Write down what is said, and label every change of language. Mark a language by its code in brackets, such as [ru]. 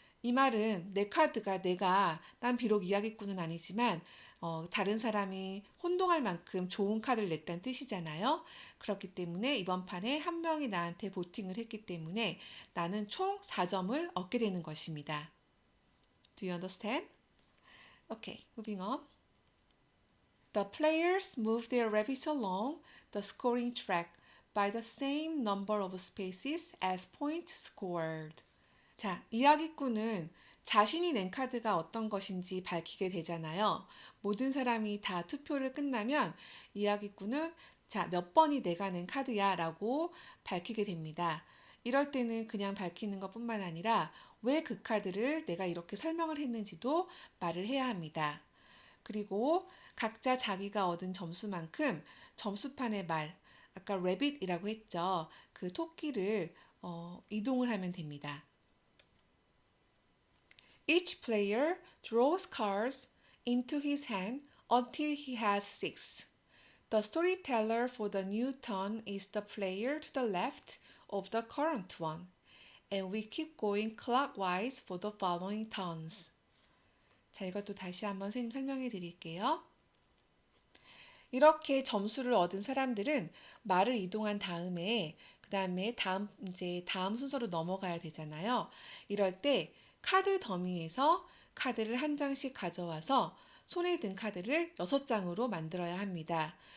[ko] 이 말은 내 카드가 난 비록 이야기꾼은 아니지만 다른 사람이 혼동할 만큼 좋은 카드를 냈다는 뜻이잖아요. 그렇기 때문에 이번 판에 한 명이 나한테 보팅을 했기 때문에 나는 총 4점을 얻게 되는 것입니다. [en] Do you understand? Okay, moving on. The players move their rabbits along the scoring track by the same number of spaces as points scored. [ko] 자, 이야기꾼은 자신이 낸 카드가 어떤 것인지 밝히게 되잖아요. 모든 사람이 다 투표를 끝나면 이야기꾼은 자, 몇 번이 내가 낸 카드야 라고 밝히게 됩니다. 이럴 때는 그냥 밝히는 것뿐만 아니라 왜 그 카드를 내가 이렇게 설명을 했는지도 말을 해야 합니다. 그리고 각자 자기가 얻은 점수만큼 점수판의 아까 rabbit이라고 했죠. 그 토끼를 이동을 하면 됩니다. [en] Each player draws cards into his hand until he has 6. The storyteller for the new turn is the player to the left of the current one. And we keep going clockwise for the following turns. [ko] 자, 이것도 다시 한번 선생님 설명해 드릴게요. 이렇게 점수를 얻은 사람들은 말을 이동한 다음에 그다음에 다음 순서로 넘어가야 되잖아요. 이럴 때 카드 더미에서 카드를 한 장씩 가져와서 손에 든 카드를 6장으로 만들어야 합니다.